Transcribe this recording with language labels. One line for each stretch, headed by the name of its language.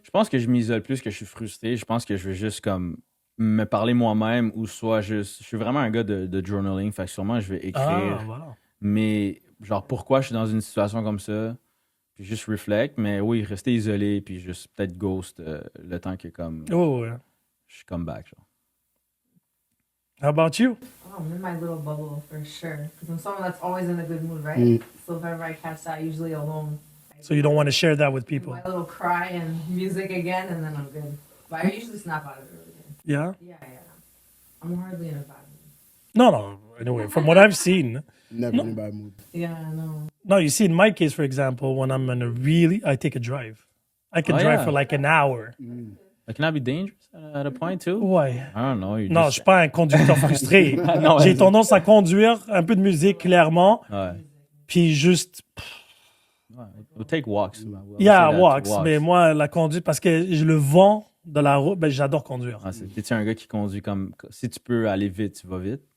French: Je pense que je m'isole plus que je suis frustré. Je pense que je veux juste comme me parler moi-même ou soit juste. Je suis vraiment un gars de journaling, fait que sûrement je vais écrire. Ah, voilà. Mais genre pourquoi je suis dans une situation comme ça, puis juste reflect. Mais oui, rester isolé puis juste peut-être ghost le temps que comme Oh, ouais. je suis
English: come back.
French: Genre.
English: How about you? Oh, I'm in my little bubble for sure. Because I'm someone that's always in a good mood, right? Mm. So if ever I catch that, usually alone. So you don't want to share that with people. My little cry and music again, and then I'm good. But I usually snap out of it really good. Yeah. Yeah. I'm hardly in a bad mood. No. Anyway, from what I've seen, Never in a bad mood. Yeah, no. no, you see, in my case, for example, when I'm in a really, I take a drive. I can Oh, drive yeah. for like an hour. It can that be dangerous at a point too?
French: Ouais.
English: I don't know.
French: Non, je suis pas un conducteur frustré. Non, J'ai ouais. tendance à conduire un peu de musique, clairement, Ouais. puis juste, Ouais.
English: We'll take walks. We'll yeah, say that, walks.
French: Mais moi, la conduite, parce que le vent de la route, ben, j'adore conduire. Ah, t'es-tu un gars qui conduit comme... Si tu peux aller vite, tu vas vite?